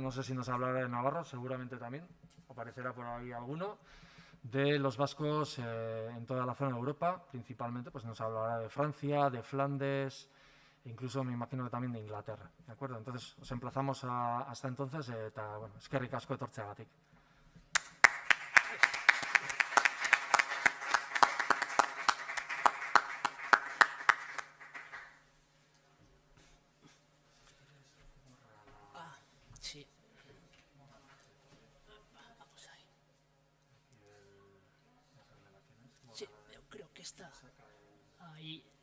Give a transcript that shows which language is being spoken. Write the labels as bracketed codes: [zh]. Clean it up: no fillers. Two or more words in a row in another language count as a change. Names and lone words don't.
[es] No sé si nos hablará de Navarro, seguramente también, aparecerá por ahí alguno. De los vascos en toda la zona de Europa, principalmente, pues nos hablará de Francia, de Flandes, e incluso me imagino que también de Inglaterra. ¿De acuerdo? Entonces, os emplazamos hasta entonces. [eu] Eskerrik asko etortzeagatik. [es] Sí. Vamos ahí. Sí, yo creo que está ahí.